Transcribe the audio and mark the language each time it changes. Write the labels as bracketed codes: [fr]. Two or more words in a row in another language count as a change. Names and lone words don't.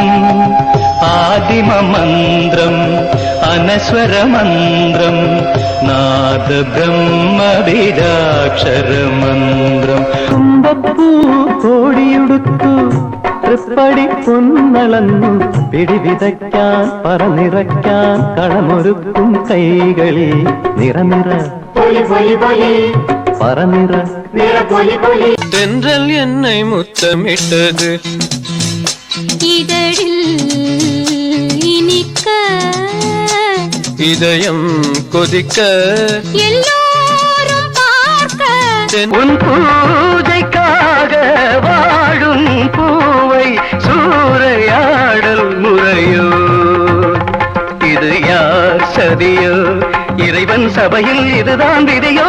[ml] ആദിമമന്ത്രം അനശ്വരമന്ത്രം നാദബ്രഹ്മവിദാക്ഷരമന്ത്രം തുമ്പപ്പൂ കോടിയുടുത്തു തൃപ്പടി പൊന്നളന്നു പിടിവിതയ്ക്കാൻ പറനിറയ്ക്കാൻ കളമൊരുക്കും കൈകളിൽ നിറനിറ പറനിറ [ta] தென்றல் என்னை முத்தமிட்டது இதழில் இனிக்க இதயம் கொதிக்க எல்லோரும் பார்க்க உன் பூஜைக்காக வாழும் பூவை சூறையாடல் முறையோ இது யார் சதியோ இறைவன் சபையில் இதுதான் விதியோ